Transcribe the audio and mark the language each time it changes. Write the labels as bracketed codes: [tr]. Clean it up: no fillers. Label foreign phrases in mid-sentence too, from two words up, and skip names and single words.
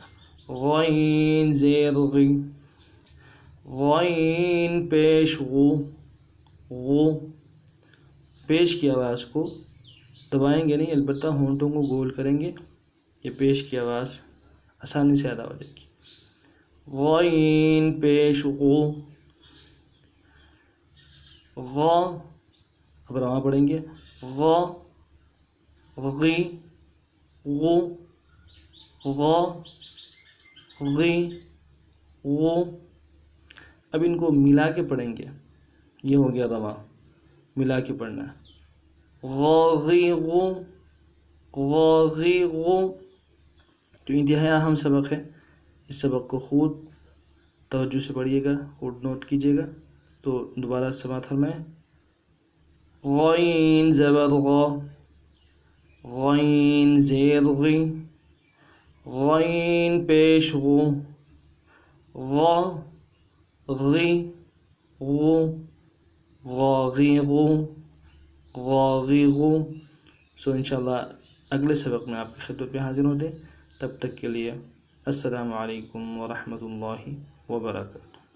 [ur] غین زیر غی، غین پیش غو، غو پیش کی آواز کو دبائیں گے نہیں، البتہ ہونٹوں کو گول کریں گے، یہ پیش کی آواز آسانی سے ادا ہو جائے گی۔ غین پیش غو، غ اب رواں پڑھیں گے، غ غی غو، غ غی غو۔ اب ان کو ملا کے پڑھیں گے، یہ ہو گیا رواں، ملا کے پڑھنا ہے۔ غ غی غو، غ غی غو۔ تو انتہائی اہم سبق ہے، اس سبق کو خود توجہ سے پڑھیے گا، خود نوٹ کیجیے گا۔ تو دوبارہ سماعت فرمائیں۔ غین زبر غ، غین زیر غی، غین پیش غو، غ غی غو، غ غی غو، غ غی غو۔ انشاءاللہ اگلے سبق میں آپ کی خدمت میں حاضر ہوتے ہیں، تب تک کے لیے [ar] السلام علیکم ورحمۃ اللہ وبرکاتہ۔